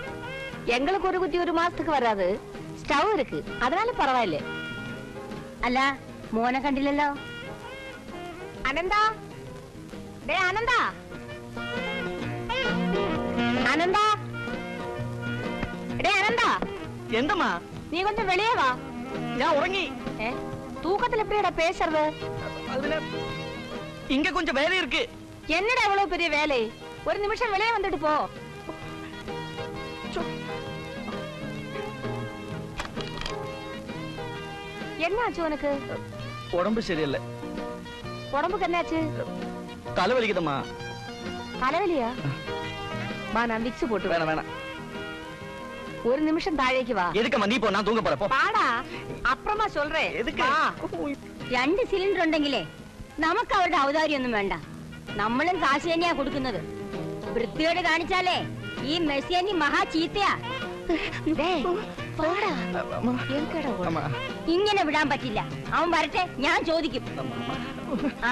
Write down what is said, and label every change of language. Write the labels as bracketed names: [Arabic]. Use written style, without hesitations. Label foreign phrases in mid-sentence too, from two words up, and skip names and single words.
[Tamil] எங்களுக்கு ஒரு குத்தி ஒரு மாசத்துக்கு வராது. ஸ்டவ் இருக்கு, அதனால பரவாயில்ல. [Malayalam] അല്ല, മോനെ കണ്ടില്ലല്ലോ. [Tamil] அனந்தா, டே அனந்தா, அனந்தா, டே அனந்தா. [Malayalam] എന്തമ്മാ? [Tamil] நீ கொஞ்சம் வெளியே வா. [Malayalam] ഞാൻ ഉറങ്ങി. [Tamil] தூக்கத்துல எப்படிடா பேசுறது? அதுல இங்க கொஞ்சம் வேலை இருக்கு. என்னடா இவ்வளவு பெரிய வேலை? ஒரு நிமிஷம் வெளியே வந்துட்டு போ. என்னாச்சு உனக்கு? உடம்பு சரியில்லை. உடம்புக்கு என்னாச்சு? தலைவலிக்குதம்மா. தலைவலியா? வா, நான் விக்ஸ் போட்டு. வேணாம் வேணாம், ஒரு நிமிஷம் தாழேக்கு வா. எதுக்கம்மா நீ போ, நான் தூங்க போறேன். பாடா, அப்புறமா சொல்றேன். எதுக்கு? [Malayalam] 2 സിലിണ്ടർ ഉണ്ടെങ്കിലേ നമുക്ക് അവരുടെ ഔദാര്യൊന്നും വേണ്ട. നമ്മളും കാശ് തന്നെയാ കൊടുക്കുന്നത്. വൃത്തിയോട് കാണിച്ചാലേ ഈ മെസ്സിയനി മഹാ ചീത്തയാ. ഇങ്ങനെ വിടാൻ പറ്റില്ല. അവൻ വരട്ടെ, ഞാൻ ചോദിക്കും. ആ